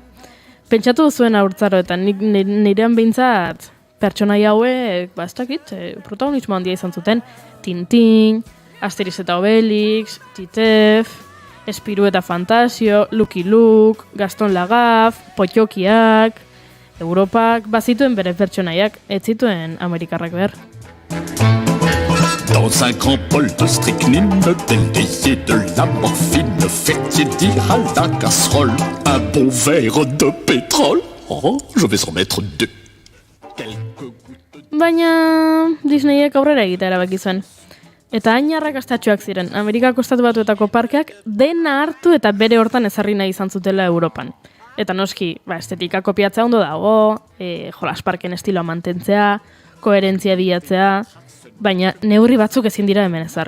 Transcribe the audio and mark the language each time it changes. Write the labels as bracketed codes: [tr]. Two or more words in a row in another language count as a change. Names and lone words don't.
[eu] Pentsatu zuen haurtzaroetan, nirean behintzat pertsonaia hauek, ez dakit, protagonismo handia izan zuten. Tintin, Asterix eta Obelix, Titef, Espiru eta Fantasio, Lucky Luke, Gaston Lagaffe, Potjokiak, Europak bazituen bere pertsonaiak, ez zituen Amerikarrak behar. [fr] Dans un grand bol de strychnine, délayé de la morphine, fait tiédir à la casserole un bon verre de pétrole. Oh, je vais en mettre 2. [eu] Baina Disneyek aurrera egitea erabaki zuen. Eta hain arrakastatxoak ziren, Amerikako estatu batuetako parkeak dena hartu eta bere hortan ezarri nahi izan zutela Europan. Eta noski, estetika kopiatzea ondo dago, jolasparken estiloa mantentzea, koherentzia bilatzea, baina neurri batzuk ezin dira hemen ezarri.